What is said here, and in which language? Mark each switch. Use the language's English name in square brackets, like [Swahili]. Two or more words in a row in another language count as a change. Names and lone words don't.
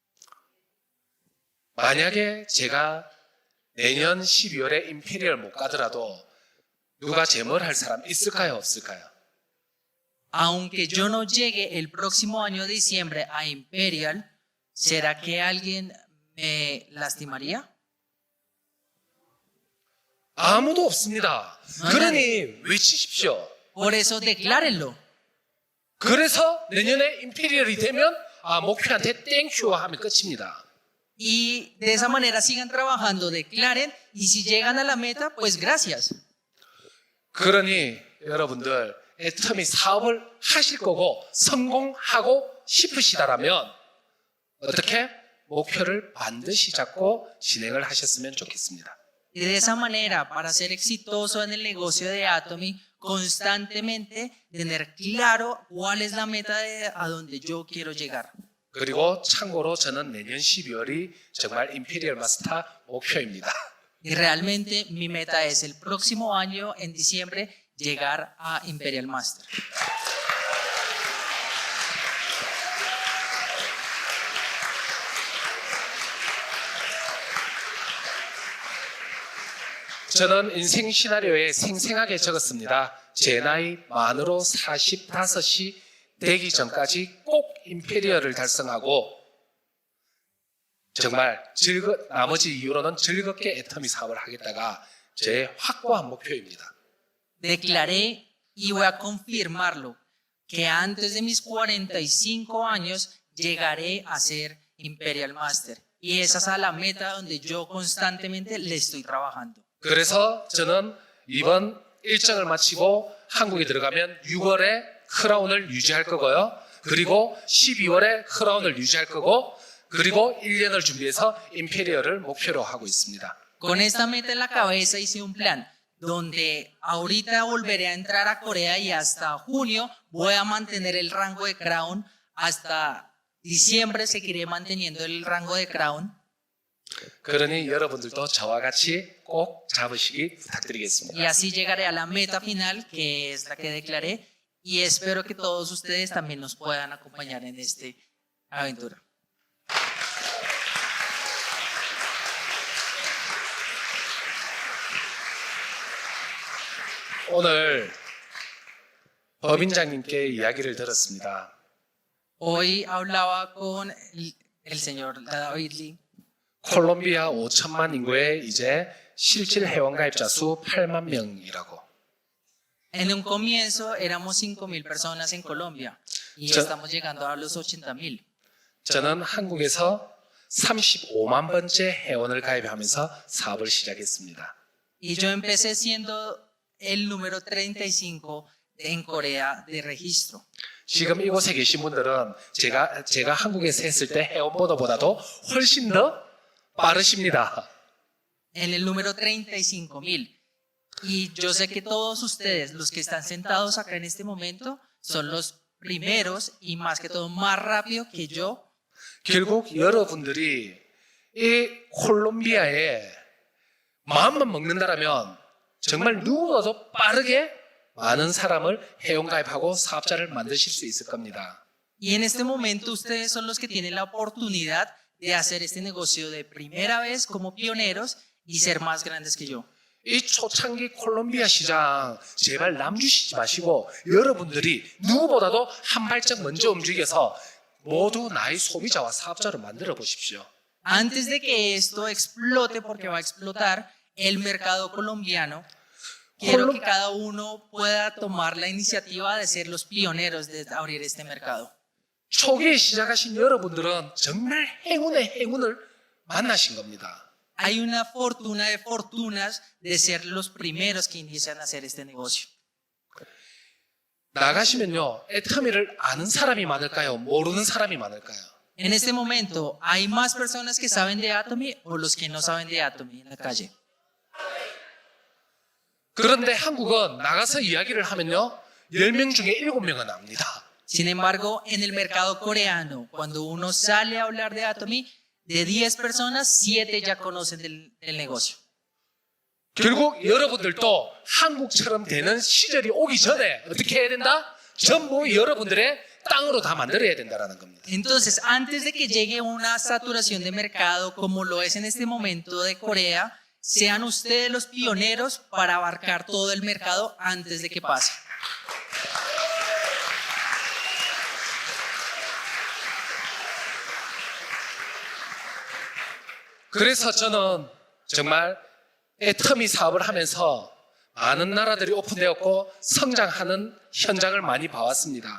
[Korean] 만약에 제가 내년 12월에 임페리얼 못 가더라도 누가 제 뭘 할 사람 있을까요? 없을까요? [Spanish] Aunque yo no llegue el próximo año de diciembre a Imperial, ¿será que alguien me lastimaría? [Korean] 아무도 없습니다. 그러니 외치십시오. [Spanish] Por eso declárenlo. [Korean] 그래서 내년에 임페리얼이 되면 목표한테 땡큐 하면 끝입니다. [Spanish] Y de esa manera sigan trabajando, declaren, y si llegan a la meta, pues gracias. [Korean] 그러니 여러분들 애터미 사업을 하실 거고 성공하고 싶으시다라면 어떻게 목표를 반드시 잡고 진행을 하셨으면 좋겠습니다. [Spanish] Y de esa manera, para ser exitoso en el negocio de Atomy, constantemente tener claro cuál es la meta a donde yo quiero llegar. [Korean] 그리고 참고로 저는 내년 12월이 정말 임페리얼 마스터 목표입니다. [Spanish] Y realmente mi meta es el próximo año, en diciembre, llegar a Imperial Master. [Korean] 저는 인생 시나리오에 생생하게 적었습니다. 제 나이 만으로 45이 되기 전까지 꼭 임페리얼을 달성하고 정말 나머지 이후로는 즐겁게 애터미 사업을 하겠다가 제 확고한 목표입니다. [Spanish] Declaré y voy a confirmarlo que antes de mis 45 años llegaré a ser Imperial Master. Y esa es la meta donde yo constantemente le estoy trabajando. [Korean] 그래서 저는 이번 일정을 마치고 한국에 들어가면 6월에 크라운을 유지할 거고요. 그리고 12월에 크라운을 유지할 거고 그리고 1년을 준비해서 임페리얼을 목표로 하고 있습니다. [Spanish] Con esta meta en la cabeza hice un plan donde ahorita volveré a entrar a Corea y hasta junio voy a mantener el rango de Crown, hasta diciembre seguiré manteniendo el rango de Crown. [Korean] 그러니 여러분들도 저와 같이 꼭 잡으시기 부탁드리겠습니다. [Spanish] Y así llegaré a la meta final, que es la que declaré, y espero que todos ustedes también nos puedan acompañar en esta aventura. [Korean] 오늘 법인장님께 이야기를 들었습니다. [Spanish] Hoy hablaba con el señor David Lee. [Korean] 콜롬비아 5천만 인구의 이제 실질 회원가입자 수 8만 명이라고. [Spanish] En un comienzo éramos 5,000 personas en Colombia y estamos llegando a los 80,000. [Korean] 저는 한국에서 35만 번째 회원을 가입하면서 사업을 시작했습니다. [Spanish] Y yo empecé siendo el número 35 en Corea de registro. [Korean] 지금 이곳에 계신 분들은 제가 한국에서 했을 때 회원 번호보다도 훨씬 더 빠르십니다. [Spanish] En el número 35,000. Y yo sé que todos ustedes, los que están sentados acá en este momento, son los primeros y más que todo más rápido que yo. [Korean] 결국 여러분들이 이 콜롬비아에 마음만 먹는다라면 정말 누구보다도 빠르게 많은 사람을 회원가입하고 사업자를 만드실 수 있을 겁니다. [Spanish] Y en este momento ustedes son los que tienen la oportunidad de hacer este negocio de primera vez como pioneros y ser más grandes que yo. [Korean] 이 초창기 콜롬비아 시장 제발 남주시지 마시고 여러분들이 누구보다도 한 발짝 먼저 움직여서 모두 나의 소비자와 사업자를 만들어 보십시오. [Spanish] Antes de que esto explote, porque va a explotar el mercado colombiano, quiero que cada uno pueda tomar la iniciativa de ser los pioneros de abrir este mercado. [Korean] 초기에 시작하신 여러분들은 정말 행운의 행운을 만나신 겁니다. [Spanish] Hay una fortuna de fortunas de ser los primeros que inician a hacer este negocio. [Korean] 나가시면요, 애터미를 아는 사람이 많을까요? 모르는 사람이 많을까요? [Spanish] En este momento, ¿hay más personas que saben de Atomy o los que no saben de Atomy en la calle? [Korean] 그런데 한국은 나가서 이야기를 하면요, 10명 중에 7명은 압니다. [Spanish] Sin embargo, en el mercado coreano, cuando uno sale a hablar de Atomy, de 10 personas, 7 ya conocen del negocio. [Korean] 결국 여러분들도 한국처럼 되는 시절이 오기 전에 어떻게 해야 된다? 전부 여러분들의 땅으로 다 만들어야 된다는 겁니다. [Spanish] Entonces, antes de que llegue una saturación de mercado como lo es en este momento de Corea, sean ustedes los pioneros para abarcar todo el mercado antes de que pase. [Korean] 그래서 저는 정말 애터미 사업을 하면서 많은 나라들이 오픈되었고 성장하는 현장을 많이 봐왔습니다.